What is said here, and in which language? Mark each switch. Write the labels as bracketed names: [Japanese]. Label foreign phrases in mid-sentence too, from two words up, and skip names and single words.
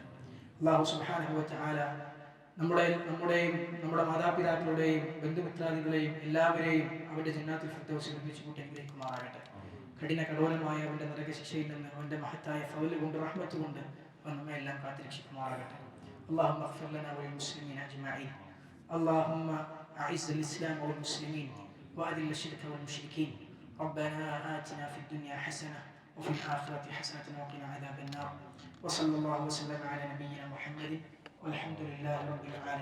[Arabic] الله سبحانه وتعالى [Malayalam] നമ്മുടെയും നമ്മുടെ മാതാപിതാക്കളുടെയും ബന്ധുമിത്രാദികളെയും എല്ലാവരെയും അവന്റെ ജന്നാത്തുൽ ഫിർദൗസിൽ ഒരുമിച്ച് കൂട്ടി അനുഗ്രഹിക്കുമാറാകട്ടെ. കഠിന കഠോരമായ അവന്റെ നരകശിക്ഷയിൽ നിന്ന് അവന്റെ മഹത്തായ ഫൗല് കൊണ്ട് റഹ്മത്ത് കൊണ്ട് അവൻ നമ്മെ എല്ലാം കാത്തിരക്ഷിക്കുമാറാകട്ടെ. [Arabic] اللهم اغفر لنا وللمسلمين اجمعين. اللهم اعز الاسلام والمسلمين وأذل الشرك والمشركين. ربنا آتنا في الدنيا حسنة وفي الآخرة حسنة وقنا عذاب النار. وصلى الله وسلم على نبينا محمد والحمد لله رب العالمين.